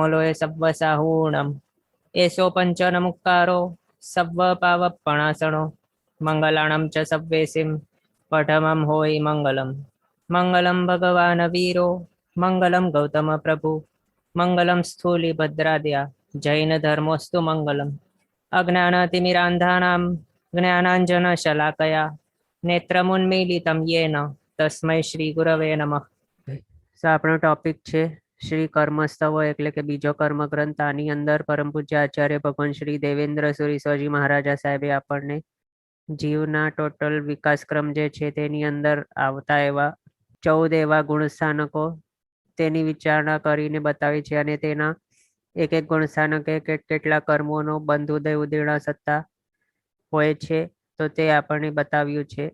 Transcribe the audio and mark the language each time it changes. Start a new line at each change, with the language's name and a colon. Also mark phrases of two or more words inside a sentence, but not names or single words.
Prakrit languages: लोय सव्वसाहूणम् एषो पञ्चनमुक्कारो सव्वपावपणासनो मङ्गलाणं च सव्वेसिं पठमं होयि मङ्गलम्
Sanskrit: मङ्गलं भगवान् वीरो मङ्गलं गौतमप्रभु मङ्गलं स्थूलिभद्राद्या जैनधर्मोऽस्तु मङ्गलम् अज्ञानतिमिरान्धानां ज्ञानाञ्जनशलाकया नेत्रमुन्मीलितं येन तस्मै श्री गुरवे नमः।
Gujarati: તો આપણો ટોપિક છે શ્રી કર્મસ્તવો એટલે કે બીજો કર્મ ગ્રંથ। આની અંદર પરમ પૂજ્ય આચાર્ય ભગવાન શ્રી દેવેન્દ્ર સુરી સ્વાજી મહારાજા સાહેબે આપણને જીવના ટોટલ વિકાસક્રમ જે છે તેની અંદર આવતા એવા 14 એવા ગુણસ્થાનકો તેની વિચારણા કરીને બતાવી છે અને તેના એક એક ગુણસ્થાનકે કેટલા કર્મોનો બંધ ઉદય ઉદીર્ણ સત્તા હોય છે તો તે આપણને બતાવ્યું છે।